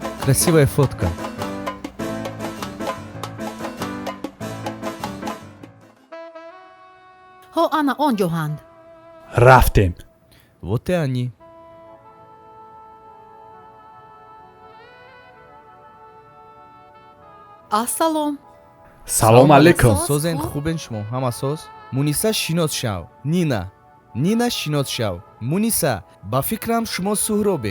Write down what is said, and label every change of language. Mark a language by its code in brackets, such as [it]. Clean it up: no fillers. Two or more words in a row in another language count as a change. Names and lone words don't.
[ru] Красивая фотка. [tg] Хо ана онҷоҳанд. рафтем. [ru] Вот и они. [tg] ассалом. салом алейкум. Созен хубен шумо? Ҳама соз? Муниса шинос шав. Нина шинос шав. Муниса, ба фикрам шумо суҳробе.